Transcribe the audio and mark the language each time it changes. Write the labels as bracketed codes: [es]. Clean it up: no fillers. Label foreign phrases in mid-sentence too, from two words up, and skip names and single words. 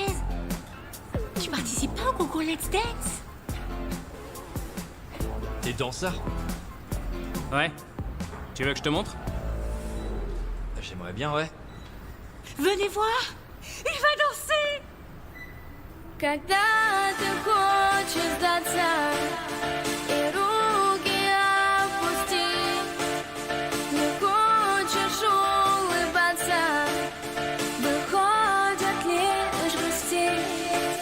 [fr] Tu participes pas au concours Let's Dance? T'es danseur? Ouais. Tu veux que je te montre? J'aimerais bien, ouais. Venez voir. Il va danser. [ru] Когда ты хочешь сдаться и руки опустить, не хочешь улыбаться, выходят лишь грустить.